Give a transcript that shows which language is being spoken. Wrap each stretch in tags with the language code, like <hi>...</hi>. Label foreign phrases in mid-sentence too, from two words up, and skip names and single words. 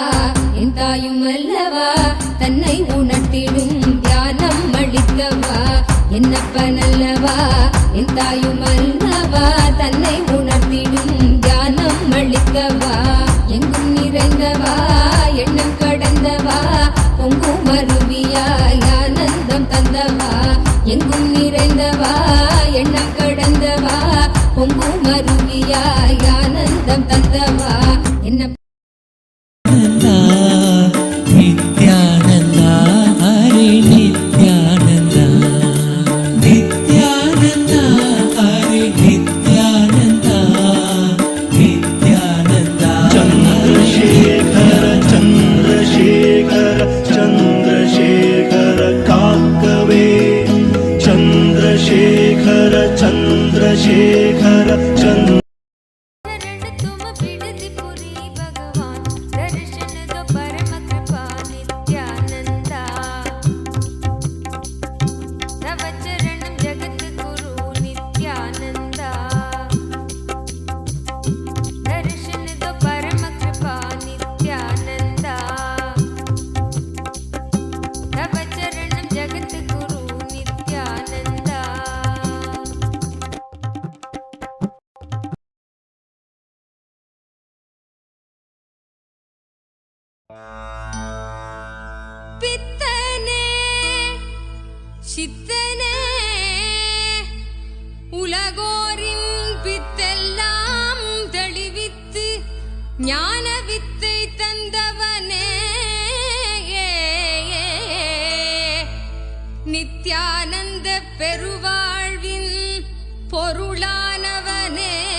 <ta>என் தாயும் அல்லவா தன்னை உணர்த்திடும் தியானம் அளித்தவா என்னப்பன் அல்லவா என் தாயும் அல்லவா தன்னை உணர்த்திடும் தியானம் அளித்தவா எங்கும் நிறைந்தவா எண்ணம் கடந்தவா பொங்கும் அருவியாய் ஆனந்தம் தந்தவா எங்கும் நிறைந்தவா எண்ணம் கடந்தவா பொங்கும் அருவியாய் ஆனந்தம் தந்தவா என்ன நித்யானந்தா ஹரே நித்யானந்தா நித்யானந்தா ஹரே நித்யானந்தா நித்யானந்தா</ta> <hi>चंद्रशेखर चंद्रशेखर चंद्रशेखर काकवे चंद्रशेखर चंद्रशेखर चंद्र तुम बिडति पुरी भगवान दर्शन दो परम कृपा नित्यानंदा तव चरणम जगत गुरु नित्यानंदा दर्शन दो परम कृपा नित्यानंदा तव चरणम जगत गुरु नित्यानंदा பித்தனே</hi> <ta>சித்தனே உலகோரின் பித்தெல்லாம் தெளிவித்து ஞான வித்தை தந்தவனே நித்யானந்த பெருவாழ்வின் பொருளானவனே</ta>